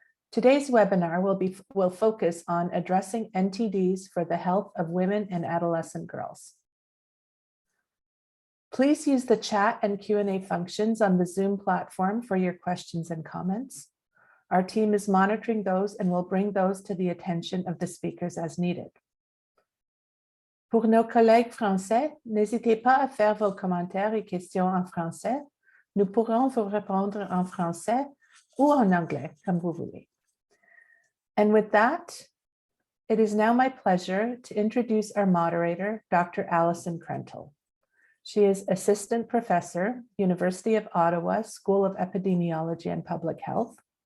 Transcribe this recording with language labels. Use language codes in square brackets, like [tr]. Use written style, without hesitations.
[en] Today's webinar will focus on addressing NTDs for the health of women and adolescent girls. Please use the chat and Q&A functions on the Zoom platform for your questions and comments. Our team is monitoring those and will bring those to the attention of the speakers as needed. [fr] Pour nos collègues français, n'hésitez pas à faire vos commentaires et questions en français. Nous pourrons vous répondre en français ou en anglais, comme vous voulez. [en] And with that, it is now my pleasure to introduce our moderator, Dr. Alison Krentel. She is Assistant Professor, University of Ottawa, School of Epidemiology and Public Health.